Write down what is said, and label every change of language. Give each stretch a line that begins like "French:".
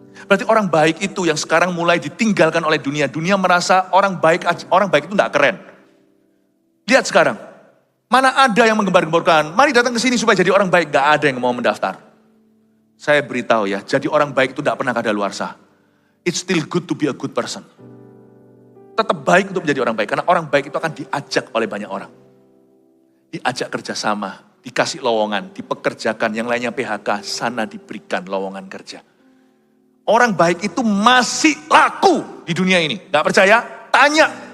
Indonesian: Berarti orang baik itu yang sekarang mulai ditinggalkan oleh dunia. Dunia merasa orang baik itu enggak keren. Lihat sekarang, mana ada yang menggembar-gemborkan, mari datang ke sini supaya jadi orang baik, enggak ada yang mau mendaftar. Saya beritahu ya, jadi orang baik itu enggak pernah kadaluarsa.
English: It's still good to be a good person.
Indonesian: Tetap baik untuk menjadi orang baik. Karena orang baik itu akan diajak oleh banyak orang. Diajak kerjasama, dikasih lowongan, dipekerjakan, yang lainnya PHK, sana diberikan lowongan kerja. Orang baik itu masih laku di dunia ini. Gak percaya? Tanya.